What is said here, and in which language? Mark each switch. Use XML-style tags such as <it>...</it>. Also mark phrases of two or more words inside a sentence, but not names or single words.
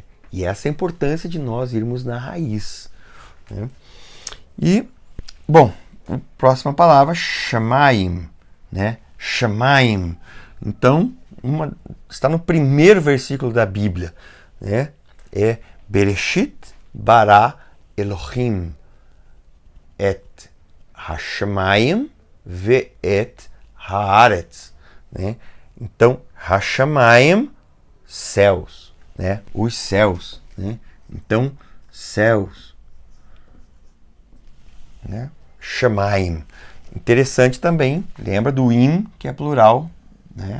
<pt>E essa é a importância de nós irmos na raiz, né? E, bom, a próxima palavra, Shamayim, né? Shamayim. Então, está no primeiro versículo da Bíblia, né?</pt> <he>É בראשית ברא אלוהים את השמים ואת הארץ,</he> <pt>né? Então, hashamayim, céus, né? Os céus, né? Então, céus, né? Shamayim. Interessante também, lembra do im, que é plural, né?</pt>